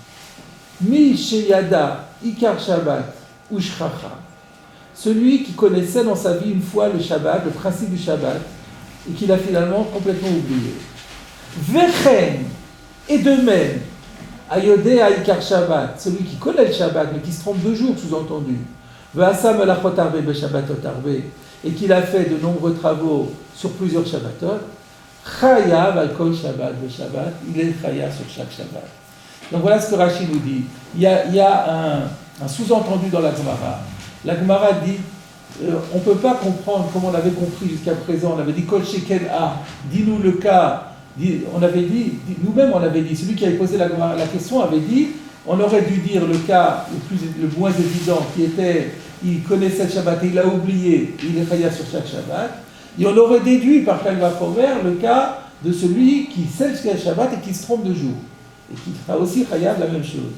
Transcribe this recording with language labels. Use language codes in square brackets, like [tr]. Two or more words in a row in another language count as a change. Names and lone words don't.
[he] מי שידע עיקר שבת ושכחה. [fr] Celui qui connaissait dans sa vie une fois le Shabbat, le principe du Shabbat, et qu'il a finalement complètement oublié. Vechen, et de même, [he] היודע עיקר שבת, [fr] celui qui connaît le Shabbat, mais qui se trompe 2 jours, sous-entendu. [he] ועשה מלאכות הרבה בשבתות הרבה, [fr] et qu'il a fait de nombreux travaux sur plusieurs Shabbatot. [he] חייב על כל שבת ושבת, [fr] il est chayav sur chaque Shabbat. Donc voilà ce que Rashi nous dit. Il y a un sous-entendu dans la Gemara. La Gemara dit, on ne peut pas comprendre comme on avait compris jusqu'à présent. On avait dit [he] כל שכן [fr] a, dis-nous le cas. On avait dit, nous-mêmes on avait dit, celui qui avait posé la question avait dit, on aurait dû dire le cas le moins évident qui était, il connaissait le Shabbat et il a oublié, il est chayav sur chaque Shabbat, et on aurait déduit par [he] קל וחומר [fr] le cas de celui qui sait ce qu'est le Shabbat et qui se trompe de jour, et qui sera aussi chayav la même chose.